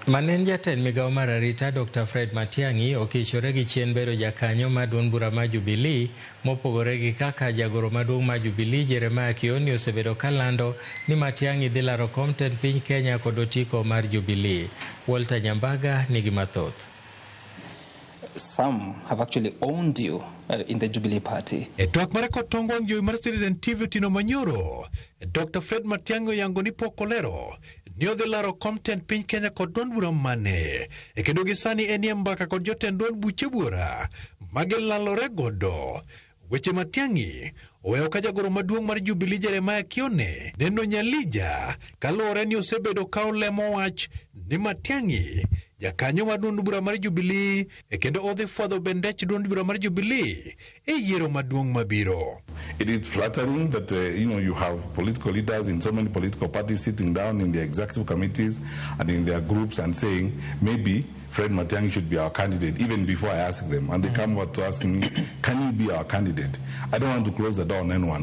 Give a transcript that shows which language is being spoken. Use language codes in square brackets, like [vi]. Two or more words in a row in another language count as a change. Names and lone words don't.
[luo] Manen jatend migao mar arita Dr. Fred Matiang'i okichore gi chien bedo jakanyo maduong' bura mar Jubilee mopogore gi kaka jagoro maduong' mar Jubilee Jeremiah Kioni osebedo kalando ni Matiang'i dhi laro kom tend piny Kenya kod otiko mar Jubilee. Walter Nyambaga nigi mathoth. [en] Some have actually owned you in the Jubilee party. [luo] Twak mare kotongwang jowi mar Citizen TV Tino Manyoro, Dr. Fred Matiang'i yango ni pokolero ni odhi laro kom tend piny Kenya kod duond bura mane kendo gisani enie mbaka kod jotend duond buche bura magilalore godo. Weche Matiang'i oweyo ka jagoro maduong' mar Jubilee Jeremiah Kioni neno nyalija kaluwore ni osebedo ka olemo wach ni Matiang'i jakanyo mar duond bura mar Jubilee kendo odhi fwadho bendech duond bura mar Jubilee yiero maduong' mabiro. [en] It is flattering that you have political leaders in so many political parties sitting down in their executive committees and in their groups and saying maybe Fred Matiang'i should be our candidate, even before I ask them. And they come over to ask me, can you be our candidate? I don't want to close the door on anyone.